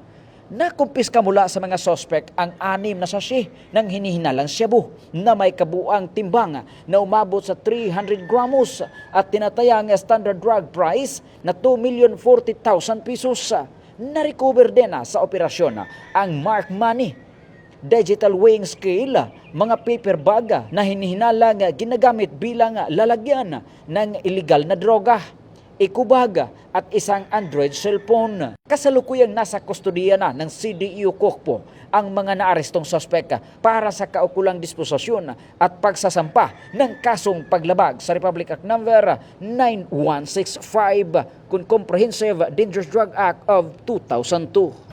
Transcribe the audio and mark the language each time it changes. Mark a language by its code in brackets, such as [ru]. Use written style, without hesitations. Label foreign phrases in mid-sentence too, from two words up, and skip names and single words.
[tl] Nakumpiska mula sa mga sospek ang 6 na sachet ng hinihinalang shabu na may kabuang timbang na umabot sa 300 gramos at tinatayang [en] standard drug price [tl] na 2,040,000 pesos. Na-recover din sa operasyon ang [en] mark money, digital weighing scale, [tl] mga [en] paper bag [tl] na hinihinalang ginagamit bilang lalagyan ng illegal na droga, ikubag at isang Android cellphone. Kasalukuyang nasa kustodiya na ng CDEO Kokpo ang mga naarestong suspek para sa kaukulang disposisyon at pagsasampa ng kasong paglabag sa Republic Act number 9165 kung Comprehensive Dangerous Drug Act of 2002.